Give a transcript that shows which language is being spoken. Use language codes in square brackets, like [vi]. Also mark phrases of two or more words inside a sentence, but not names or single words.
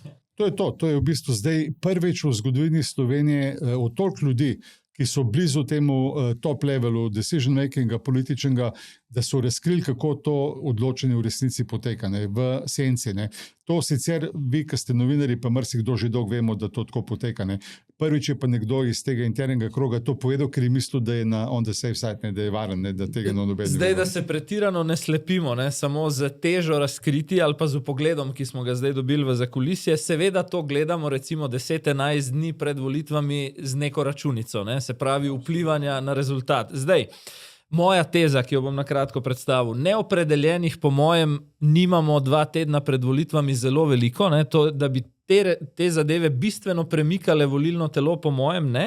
[sl] To je v bistvu zdaj prvič v zgodovini Slovenije od toliko ljudi, ki so blizu temu [en] top levelu decision makinga [sl] političnega, da so razkrili, kako to odločanje v resnici poteka, ne, v senci. Ne. To sicer vi, ki ste novinari, pa marsikdo že dolgo vemo, da to tako poteka. Ne. Prvič je pa nekdo iz tega internega kroga to povedal, ker je mislil, da je na [en] on the safe side, [sl] ne, da je varen, ne, da tega ne nobeden. Zdaj, da se pretirano ne slepimo, ne, samo z težo razkriti ali pa z upogledom, ki smo ga zdaj dobili v zakulisje, seveda to gledamo recimo 10-11 dni pred volitvami z neko računico, ne, se pravi vplivanja na rezultat. Zdaj, moja teza, ki jo bom na kratko predstavil, neopredeljenih po mojem nimamo 2 tedna pred volitvami zelo veliko, ne, to, da bi te zadeve bistveno premikale volilno telo, po mojem ne.